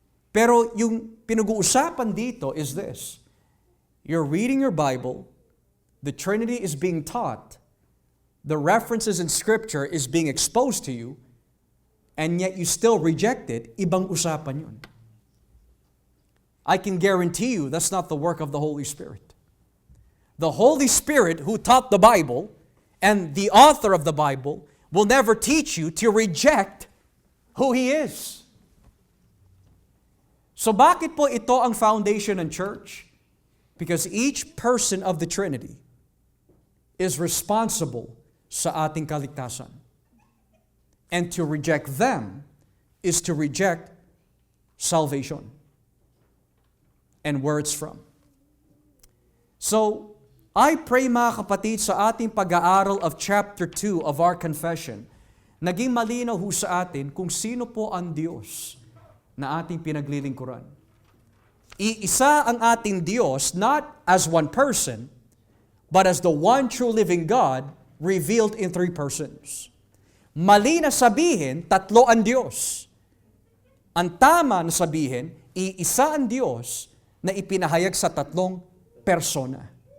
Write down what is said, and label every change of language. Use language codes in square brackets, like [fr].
[tl] Pero yung pinag-uusapan dito [en] is this. You're reading your Bible, the Trinity is being taught, the references in Scripture is being exposed to you, and yet you still reject it, [tl] ibang usapan yun. [en] I can guarantee you that's not the work of the Holy Spirit. The Holy Spirit who taught the Bible and the author of the Bible will never teach you to reject who He is. [tl] So bakit po ito ang foundation ng church? [en] Because each person of the Trinity is responsible [tl] sa ating kaligtasan. [en] And to reject them is to reject salvation and where it's from. [tl] So, [en] I pray [tl] mga kapatid sa ating pag-aaral [en] of chapter 2 of our confession, [tl] naging malinaw ho sa atin kung sino po ang Diyos na ating pinaglilingkuran. Iisa ang ating Diyos, [en] not as one person, but as the one true living God revealed in three persons. [tl] Mali na sabihin, tatlo ang Diyos. Ang tama na sabihin, iisa ang Diyos na ipinahayag sa tatlong persona.